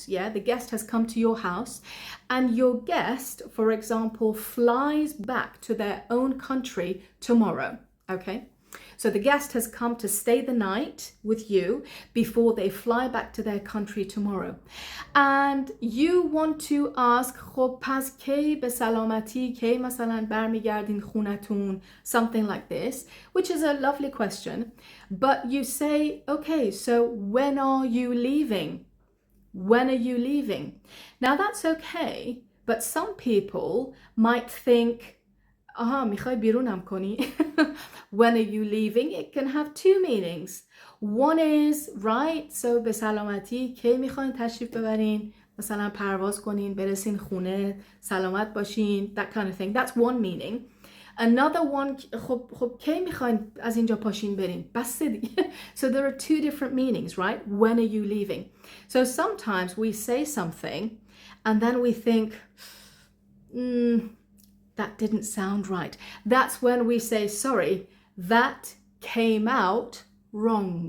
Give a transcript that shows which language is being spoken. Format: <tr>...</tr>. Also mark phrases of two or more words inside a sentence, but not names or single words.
<en>Yeah, the guest has come to your house, and your guest, for example, flies back to their own country tomorrow. Okay, so the guest has come to stay the night with you before they fly back to their country tomorrow, and you want to ask</en> <fa>خب پس کی به سلامتی کی مثلا برمیگردین خونتون,</fa> <en>something like this, which is a lovely question, but you say, okay, so when are you leaving? When are you leaving? Now that's okay, but some people might think,</en> <fa>میخوای بیرونم کنی?</fa> <en>When are you leaving? It can have two meanings. One is, right, so</en> <fa>به سلامتی کی میخواین تشریف ببرین؟ مثلا پرواز کنین برسین خونه سلامت باشین,</fa> <en>that kind of thing. That's one meaning. Another one,</en> <fa>خب کی میخواین از اینجا پاشین برین؟ بسته دیگه.</fa> <en>So there are two different meanings, right? When are you leaving? So sometimes we say something and then we think, that didn't sound right. That's when we say, sorry, that came out wrong.</en>